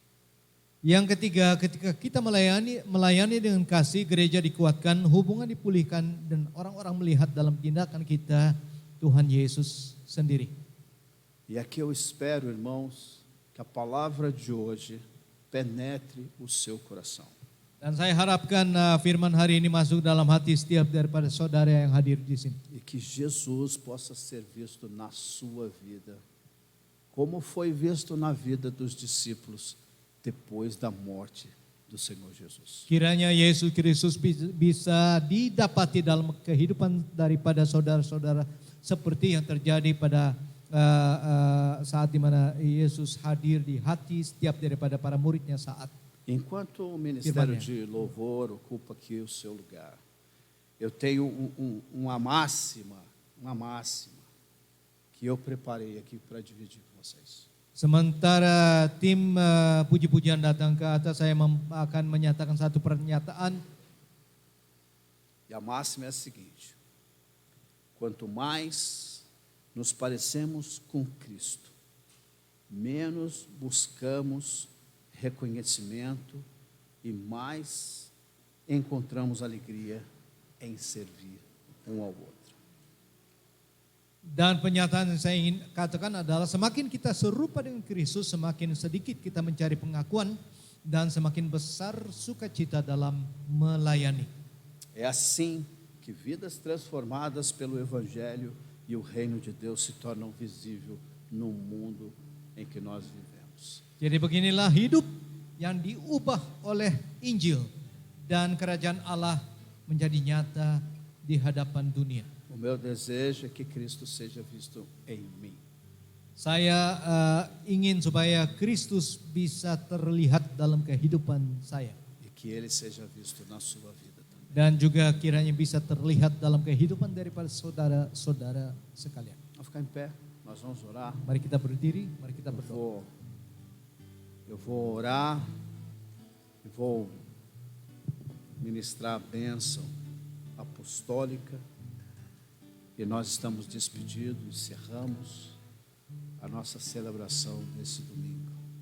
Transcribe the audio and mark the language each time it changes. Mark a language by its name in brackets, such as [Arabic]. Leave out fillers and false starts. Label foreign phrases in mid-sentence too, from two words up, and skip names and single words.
[Indonesian] Yang ketiga, ketika kita melayani dengan kasih, gereja dikuatkan, hubungan dipulihkan, dan orang-orang melihat dalam tindakan kita Tuhan Yesus sendiri. [Portuguese] E aqui eu espero, irmãos, que a palavra de hoje penetre o seu coração. [Indonesian] Dan saya harapkan firman hari ini masuk dalam hati setiap daripada saudara yang hadir di sini. [Portuguese] E que Jesus possa ser visto na sua vida, como foi visto na vida dos discípulos depois da morte do Senhor Jesus. [Indonesian] Kiranya Yesus Kristus bisa didapati dalam kehidupan daripada saudara-saudara seperti yang terjadi pada saat di mana Yesus hadir di hati setiap daripada para muridnya saat. [Portuguese] Enquanto o ministério de louvor ocupa aqui o seu lugar, eu tenho uma máxima que eu preparei aqui para dividir com vocês. [Indonesian] Sementara tim puji-pujian datang ke atas, saya akan menyatakan satu pernyataan. [Portuguese] E a máxima é a seguinte: quanto mais nos parecemos com Cristo, menos buscamos reconhecimento e mais encontramos alegria em servir um ao outro. [Indonesian] Dan pernyataan yang saya ingin katakan adalah semakin kita serupa dengan Kristus, semakin sedikit kita mencari pengakuan dan semakin besar sukacita dalam melayani. [Portuguese] É assim que vidas transformadas pelo Evangelho e o reino de Deus se tornam visível no mundo em que nós vivemos. [Indonesian] Jadi beginilah hidup yang diubah oleh Injil dan kerajaan Allah menjadi nyata di hadapan dunia. [Portuguese] O meu desejo é que Cristo seja visto em mim. [Indonesian] Saya ingin supaya Kristus bisa terlihat dalam kehidupan saya. [Portuguese] E que Ele seja visto na sua vida também. [Indonesian] Dan juga kiranya bisa terlihat dalam kehidupan daripada saudara-saudara sekalian. [Portuguese] Vamos ficar em pé, nós vamos orar. [Indonesian] Mari kita berdiri, mari kita berdoa. [Portuguese] Eu vou orar e vou ministrar a bênção apostólica. E nós estamos despedidos, encerramos a nossa celebração nesse domingo.